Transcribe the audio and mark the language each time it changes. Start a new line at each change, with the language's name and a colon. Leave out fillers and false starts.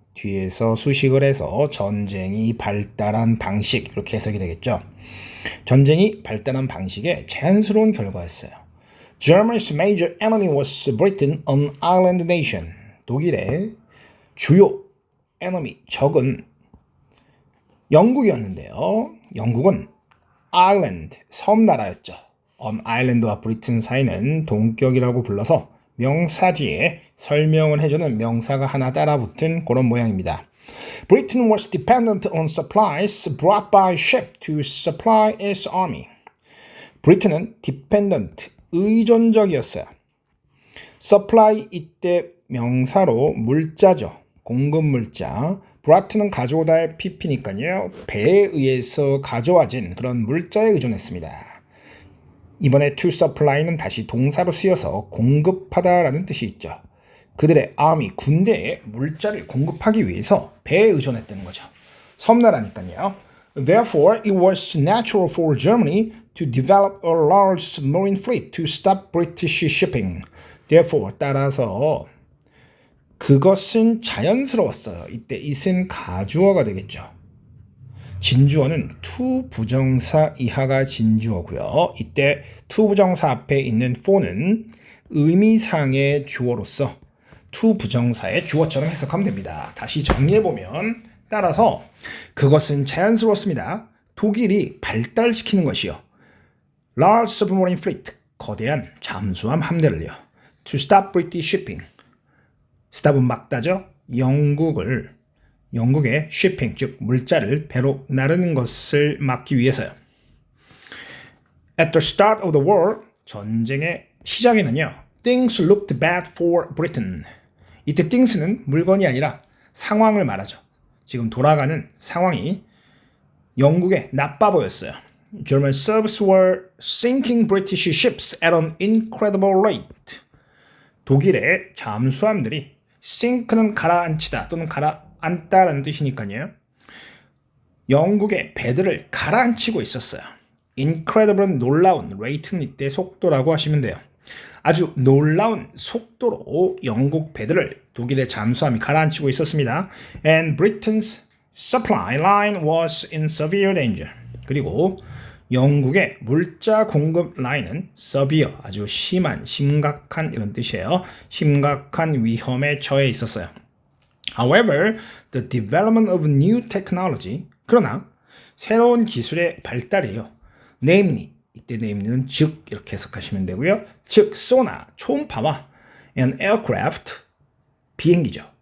Korean: 뒤에서 수식을 해서 전쟁이 발달한 방식 이렇게 해석이 되겠죠. 전쟁이 발달한 방식의 자연스러운 결과였어요.
English: Germany's major enemy was Britain, an island nation.
Korean: 독일의 주요 enemy, 적은 영국이었는데요. 영국은 아일랜드, 섬나라였죠. 아일랜드와 브리튼 사이는 동격이라고 불러서 명사 뒤에 설명을 해주는 명사가 하나 따라붙은 그런 모양입니다.
English: Britain was dependent on supplies brought by ship to supply its army.
Korean: 브리튼은 dependent, 의존적이었어요. supply 이때 명사로 물자죠. 공급 물자. brought는 가져오다의 pp니까요. 배에 의해서 가져와진 그런 물자에 의존했습니다. 이번에 to supply는 다시 동사로 쓰여서 공급하다라는 뜻이 있죠. 그들의 army, 군대에 물자를 공급하기 위해서 배에 의존했다는 거죠. 섬나라니까요.
English: Therefore, it was natural for Germany to develop a large submarine fleet to stop British shipping.
Korean: Therefore, 따라서 그것은 자연스러웠어요. 이때 it은 가주어가 되겠죠. 진주어는 to 부정사 이하가 진주어고요. 이때 to 부정사 앞에 있는 for는 의미상의 주어로서 to 부정사의 주어처럼 해석하면 됩니다. 다시 정리해보면 따라서 그것은 자연스러웠습니다. 독일이 발달시키는 것이요.
English: Large submarine fleet,
Korean: 거대한 잠수함 함대를요.
English: To stop British shipping.
Korean: stop은 막다죠. 영국의 shipping, 즉 물자를 배로 나르는 것을 막기 위해서요.
English: At the start of the war,
Korean: 전쟁의 시작에는요.
English: Things looked bad for Britain.
Korean: 이때 things는 물건이 아니라 상황을 말하죠. 지금 돌아가는 상황이 영국에 나빠 보였어요.
English: German subs were sinking British ships at an incredible rate.
Korean: 독일의 잠수함들이 sink는 가라앉히다 또는 가라앉다라는 뜻이니까요. 영국의 배들을 가라앉히고 있었어요. incredible은 놀라운, rate는 이때 속도라고 하시면 돼요. 아주 놀라운 속도로 영국 배들을 독일의 잠수함이 가라앉히고 있었습니다.
English: And Britain's supply line was in severe danger.
Korean: 그리고 영국의 물자 공급 라인은 severe, 아주 심한, 심각한 이런 뜻이에요. 심각한 위험에 처해 있었어요.
English: However, the development of new technology,
Korean: 그러나 새로운 기술의 발달이요. namely, 이때 name는 즉 이렇게 해석하시면 되고요. 즉 소나, 초음파와 an aircraft, 비행기죠.